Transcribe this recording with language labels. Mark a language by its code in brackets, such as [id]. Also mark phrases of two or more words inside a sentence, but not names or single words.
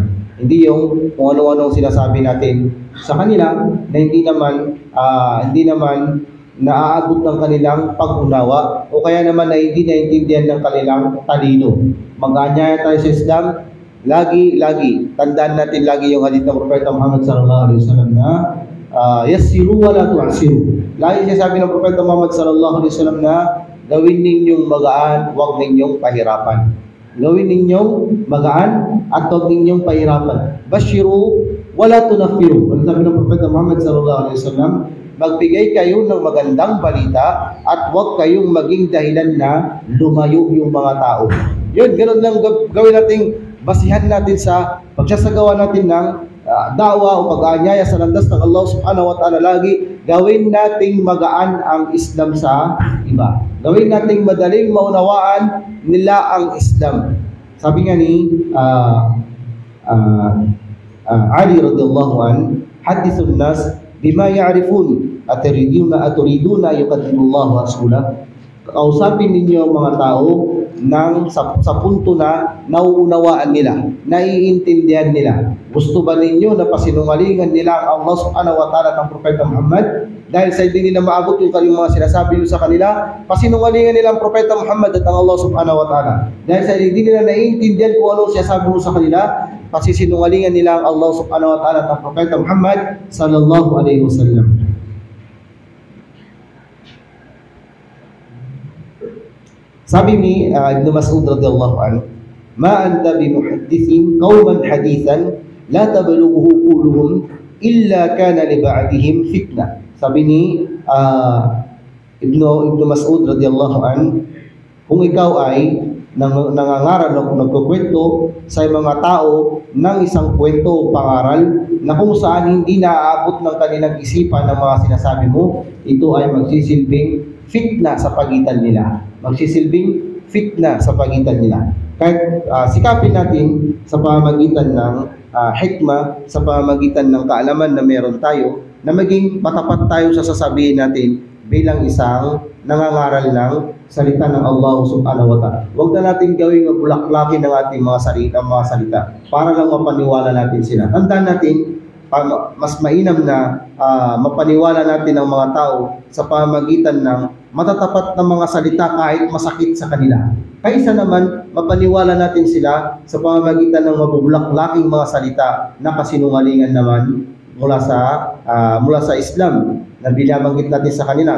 [tl] Hindi yung kung ano-anong sinasabi natin sa kanila na hindi naman naaabot ng kanilang pag-unawa o kaya naman na hindi naintindihan ng kanilang talino. Mag-aanyaya tayo sa Islam, lagi, tandaan natin lagi yung hadith ng Propeta Muhammad [ar] صلى الله عليه وسلم [tl] na [ar] يسروا ولا تعسروا. [tl] Lagi siya sabi ng Propeta Muhammad [ar] صلى الله عليه وسلم [tl] na gawin ninyong magaan, huwag ninyong pahirapan. Gawin ninyong magaan at huwag ninyong pahirapan. [ar] بشروا ولا تنفروا. [tl] Ang sabi ng Propeta Muhammad [ar] صلى الله عليه وسلم, [tl] magbigay kayo ng magandang balita at huwag kayong maging dahilan na lumayo yung mga tao. Yun, ganoon lang gawin nating basihan natin sa pagsasagawa natin ng da'wa o pag-aanyaya sa landas ng Allah [ar] سبحانه وتعالى. [tl] Lagi gawin nating magaan ang Islam sa iba. Gawin nating madaling maunawaan nila ang Islam. Sabi nga ni Ali [ar] رضي الله عن، حدثوا الناس بما يعرفون أتريدون يقدم ورسوله. [tl] Kausapin ninyo ang mga tao sa punto na nauunawaan nila, naiintindihan nila. Gusto ba ninyo na pasinungalingan nila ang Allah [ar] سبحانه وتعالى [tl] ng Propeta Muhammad? Dahil sa hindi nila maabot yung mga sinasabi sa kanila, pasinungalingan nila ang Propeta Muhammad at ang Allah [ar] سبحانه وتعالى. [tl] Dahil sa hindi nila naiintindihan kung anong sinasabi sa kanila, pasisinungalingan nila ang Allah [ar] سبحانه وتعالى [tl] at ang Propeta Muhammad [ar] صلى الله عليه وسلم. [tl] Sabi ni Ibn Mas'ud [ar] رضي الله عنه، "ما أنت بمحدث قوما حديثا لا تبلغه عقولهم إلا كان لبعضهم فتنة." [tl] Sabi ni Ibn Mas'ud [ar] رضي الله عنه, [tl] kung ikaw ay nangangaral o nagkukwento sa mga tao ng isang kwento o pangaral na kung saan hindi naaabot ng kanilang isipan ng mga sinasabi mo, ito ay magsisilbing fitna sa pagitan nila. Magsisilbing fitna sa pagitan nila. Kahit sikapin natin sa pamamagitan ng hikmah, sa pamamagitan ng kaalaman na meron tayo, na maging matapat tayo sa sasabihin natin bilang isang nangangaral ng salita ng Allah [ar] سبحانه وتعالى. [tl] Huwag na natin gawing bulaklakin ng ating mga salita para lang mapaniwala natin sila. Tandaan natin, mas mainam na mapaniwala natin ang mga tao sa pamamagitan ng matatapat na mga salita kahit masakit sa kanila. Kaysa naman mapaniwala natin sila sa pamamagitan ng mabubulaklaking mga salita na kasinungalingan naman mula sa Islam na binabanggit natin sa kanila.